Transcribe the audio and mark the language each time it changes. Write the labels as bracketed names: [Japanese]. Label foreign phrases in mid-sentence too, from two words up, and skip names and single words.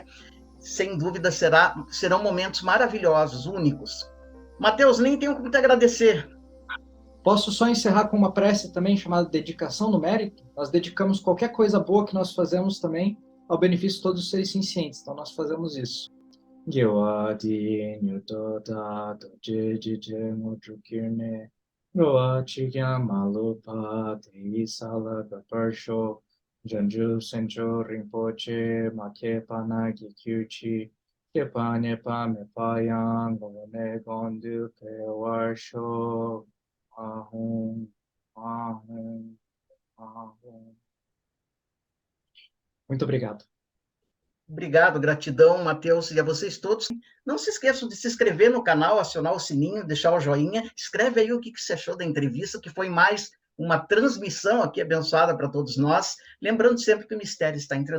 [Portuguese] Sem dúvida, serão momentos maravilhosos, únicos. Matheus, nem tenho como te agradecer. Posso só encerrar com uma prece também chamada dedicação no mérito? Nós dedicamos qualquer coisa boa que nós fazemos também ao benefício de todos os seres cientes. Então nós fazemos isso. Janju Sencho Rinpoche Makepa Nagi Kyuchi Kepa Nepa Mepayang Gone Gondu Pewarsho Ahum Ahum Ahum. Muito obrigado. Obrigado, gratidão, Matheus, e a vocês todos. Não se esqueçam de se inscrever no canal, acionar o sininho, deixar o joinha. Escreve aí o que você achou da entrevista, que foi mais uma transmissão aqui abençoada para todos nós. Lembrando sempre que o mistério está entre nós.